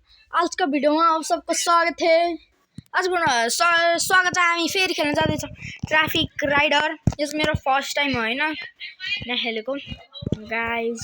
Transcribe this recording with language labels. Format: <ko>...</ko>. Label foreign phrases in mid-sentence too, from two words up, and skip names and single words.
<hi>आज का भिडियो में आप सबको स्वागत है। आज स्वागत है।</hi> <ne>हामी फेरि खेल्न जाँदैछौँ ट्राफिक राइडर। यो मेरो</ne> <en>first time</en> <ne>हो हैन यहाँ खेलेको गाइज।</ne>